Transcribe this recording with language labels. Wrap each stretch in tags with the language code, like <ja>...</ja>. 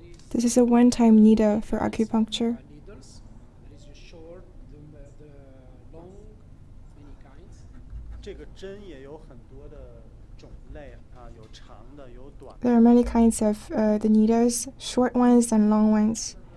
<en>This is a one-time needle for acupuncture. Needles. There is a short, the long, many kinds.</en> <zh>这个针也有很多的种类啊，有长的，有短的。</zh> <en>There are many kinds of the needles, short ones and long ones.</en>